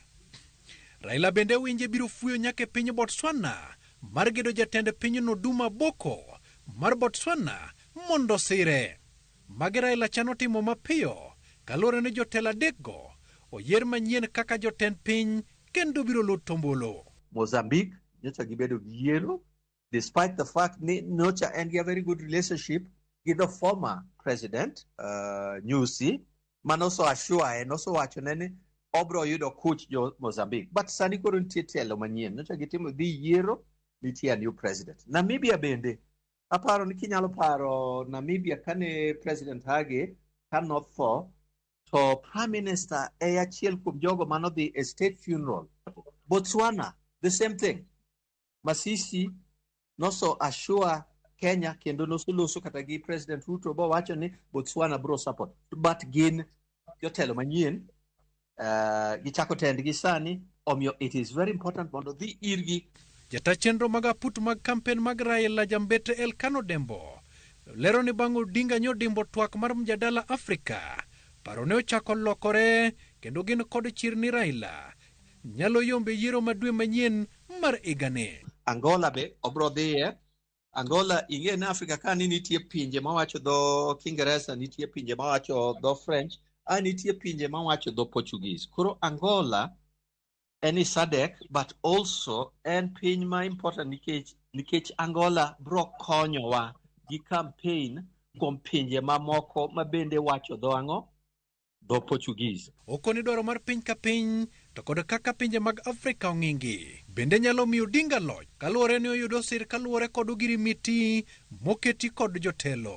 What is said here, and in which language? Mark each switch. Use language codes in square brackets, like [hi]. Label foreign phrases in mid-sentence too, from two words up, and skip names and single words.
[luo] Raila bende winje biro fuyo nyaka piny Botswana mar gedo jatend pinyno Duma Boko mar Botswana mondo sire. Magi Raila chano timo mapiyo kaluwore ni jotelo adekgo oyier manyien kaka jotend piny kendo biro luto ombulu. Mozambique nyocha gibedo gi yiero, [en] despite the fact [luo] ni nyocha [en] and a very good relationship with the former president [luo] Nyusi, manoso assure noso wacho nene obro yudo kuch jo Mozambique, but sani koro nitie telo manyien, nyocha gitimo dhi yiero, nitie [en] new president. [luo] Namibia bende aparo ni kinyalo paro Namibia kane president Hage kanotho to [en] prime minister [luo] e achiel kuom jogo manodhi [en] a state funeral. Botswana the same thing. [luo] Masisi noso assure Kenya kendo noso loso kata gi President Ruto bo wacho ni Botswana bro support, but gin jotelo manyien gichako tendgi sani, omiyo [en] it is very important [luo] mondo dhi irgi. Jata chenro mag aput mag kampen mag Raila Jambete Elkano Dembo lero ni bang' Odinga nyodimbo twak mar mjadala Afrika, paro ne ochako lokore kendo gin kod chir ni Raila nyalo yombe yiero madwe manyien mar igane. Angola be obro dhiye. Angola ing'e na Afrika ka ni nitie pinje mawacho dho Kiingereza, nitie pinje mawacho dho French, nitie pinje mawacho dho Portuguese. Koro Angola en SADC, but also en piny ma important nikech Angola bro konyowa gi campaign kuom pinje mamoko ma bende wacho dho ang'o? Dho Portuguese. Okoni dwaro mar piny ka piny to kod kaka pinje mag Afrika ong'ingi bende nyalo miyo Odinga loch kaluwore ni oyudo sir kaluwore kod ogirimiti moketi kod jotelo.